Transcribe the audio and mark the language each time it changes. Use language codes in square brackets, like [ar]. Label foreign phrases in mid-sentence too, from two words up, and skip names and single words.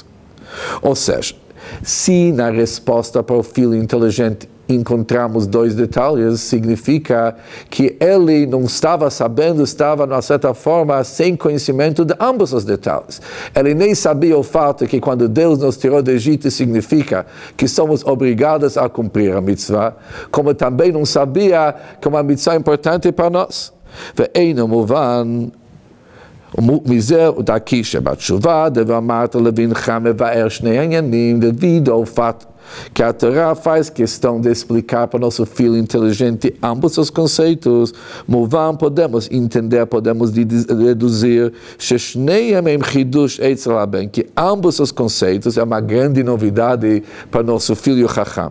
[pt] Ou seja, se na resposta para o filho inteligente encontramos 2 detalhes, significa que ele não estava sabendo, estava, de uma certa forma, sem conhecimento de ambos os detalhes. Ele nem sabia o fato que quando Deus nos tirou do Egito, significa que somos obrigados a cumprir a mitzvah, como também não sabia que uma mitzvah é importante para nós. [he] ואינו מובן מזה דרכי שבתשובה דבר אמרת לבנך מבאר שני העניינים [pt] devido ao fato que a Torá faz questão de explicar para o nosso filho inteligente ambos os conceitos. Movan, podemos entender, podemos deduzir que ambos os conceitos é uma grande novidade para o nosso filho Chacham.